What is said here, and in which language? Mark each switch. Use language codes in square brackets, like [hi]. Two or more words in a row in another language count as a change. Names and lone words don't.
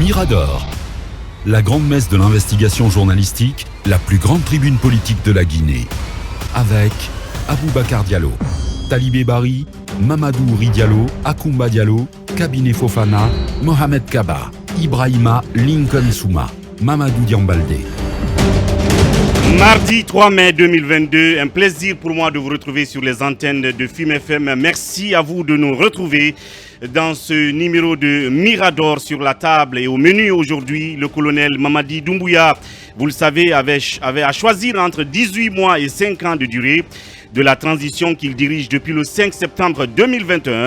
[fr] Mirador, la grande messe de l'investigation journalistique, la plus grande tribune politique de la Guinée. Avec Aboubacar Diallo, Talibé Bari, Mamadou Ouri Diallo, Akoumba Diallo, Kabinet Fofana, Mohamed Kaba, Ibrahima Lincoln Souma, Mamadou Diambaldé. Mardi 3 mai 2022, un plaisir pour moi de vous retrouver sur les antennes de FIM FM. Merci à vous de nous retrouver dans ce numéro de Mirador sur la table. Et au menu aujourd'hui, le colonel Mamadi Doumbouya, vous le savez, avait à choisir entre 18 mois et 5 ans de durée de la transition qu'il dirige depuis le 5 septembre 2021.